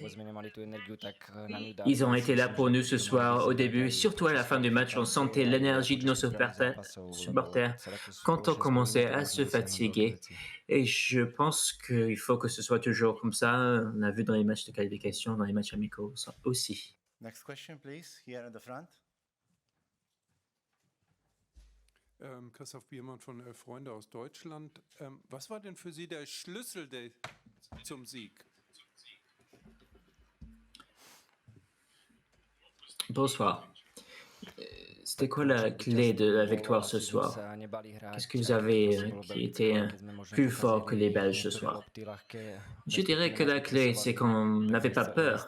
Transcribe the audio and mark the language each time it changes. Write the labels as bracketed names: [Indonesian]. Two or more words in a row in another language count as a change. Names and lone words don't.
[French] Ils ont été là pour nous ce soir au début, surtout à la fin du match, on sentait l'énergie de nos supporters quand on commençait à se fatiguer. Et je pense qu'il faut que ce soit toujours comme ça, on a vu dans les matchs de qualification, dans les matchs amicaux aussi. [English] Next question, please, here at the front. [German] Christoph Biermann von Freunde aus Deutschland. Was war denn für Sie der Schlüssel zum Sieg? [French] Bonsoir. C'était quoi la clé de la victoire ce soir? Qu'est-ce que vous avez qui était plus fort que les Belges ce soir? Je dirais que la clé, c'est qu'on n'avait pas peur.